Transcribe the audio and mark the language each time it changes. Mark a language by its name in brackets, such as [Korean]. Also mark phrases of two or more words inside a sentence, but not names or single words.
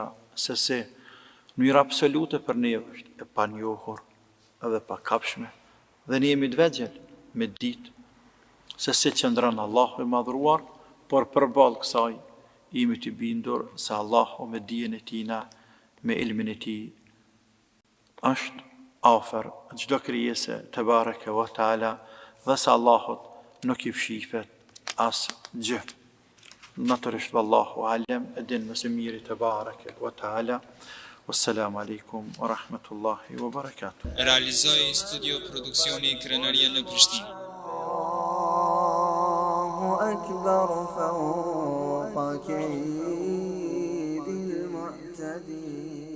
[Albanian] se si, mënyra absolute për ne është e panjohur edhe pa kapshme, dhe ne jemi të vegjël me ditë se si qëndron Allahu i madhruar, por përballë kësaj jemi të bindur se Allahu me dijen e tina, me ilmin e tij, është afër çdo krijese [Arabic] تبارك وتعالى, [Albanian] dhe se Allahut nuk i fshifet as gjë. Natyrisht [Arabic] والله أعلم, [Albanian] e din më së miri [Arabic] تبارك وتعالى. والسلام عليكم ورحمة الله وبركاته. [Albanian] Realizoi studio produksioni Krenaria në Prishtinë. [Arabic] الله أكبر فوق كيد المعتدين.